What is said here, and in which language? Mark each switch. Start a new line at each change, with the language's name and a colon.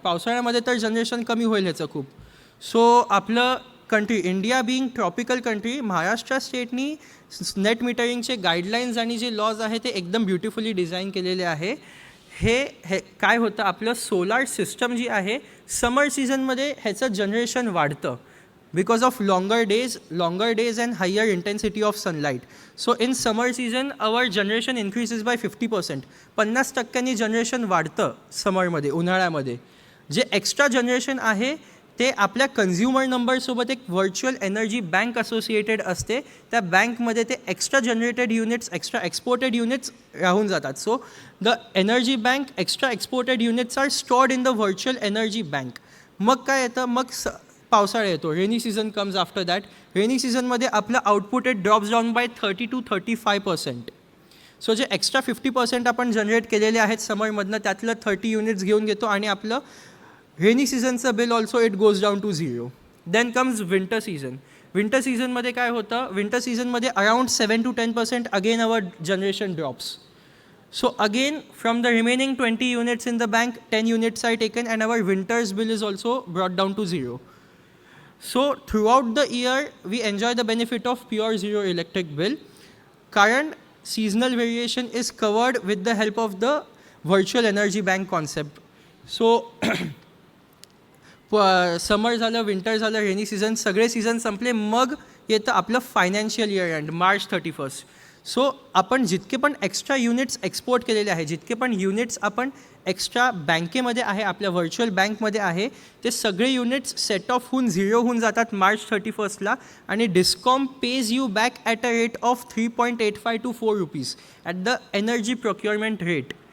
Marathi: पावसाळ्यामध्ये तर जनरेशन कमी होईल ह्याचं खूप. सो आपलं country India being tropical country, Maharashtra स्टेटनी net मीटरिंगचे guidelines आणि जे लॉज आहे ते एकदम ब्युटिफुली डिझाईन केलेले आहे. हे काय होतं, आपलं सोलार सिस्टम जी आहे समर सीझनमध्ये ह्याचं जनरेशन वाढतं
English: Because of longer days and higher intensity of sunlight. So in summer season our generation increases by 50%.
Marathi: 50% generation वाढतं समरमध्ये, उन्हाळ्यामध्ये. जे एक्स्ट्रा जनरेशन आहे ते आपल्या कन्झ्युमर नंबरसोबत एक व्हर्च्युअल एनर्जी बँक असोसिएटेड असते. त्या बँकमध्ये ते extra generated units, extra exported units राहून जातात.
English: So the energy bank, extra exported units are stored in the virtual energy bank.
Marathi: मग काय येतं, मग पावसाळा येतो,
English: Rainy season comes after that.
Marathi: Rainy सीझनमध्ये आपलं output
English: It drops down by 30 to 35%.
Marathi: So जे एक्स्ट्रा 50% आपण जनरेट केलेले आहेत समरमधनं त्यातलं 30 युनिट्स घेऊन घेतो आणि आपलं rainy सीझनचं bill
English: Also it goes down to 0.
Marathi: Then comes winter season. Winter सीझनमध्ये काय होतं, विंटर सीझनमध्ये around 7 to 10%
English: अगेन अवर जनरेशन ड्रॉप्स. So again from the remaining 20 units in the bank, 10 units are taken and our winter's bill is also brought down to 0. So throughout the year we enjoy the benefit of pure zero electric bill. Current seasonal variation is covered with the help of the virtual energy bank concept.
Marathi: So समर झालं, winter झालं, rainy season, सगळे season संपले, मग येतं आपलं financial year end March 31. So आपण जितके पण एक्स्ट्रा युनिट्स एक्सपोर्ट केलेले आहे, जितके पण युनिट्स आपण एक्स्ट्रा बँकेमध्ये आहे, आपल्या व्हर्च्युअल बँकमध्ये आहे, ते सगळे युनिट्स सेट ऑफ होऊन 0 होऊन जातात मार्च 31ला आणि
English: DISCOM pays you back at a rate of 3.85 to 4 rupees at the energy procurement rate.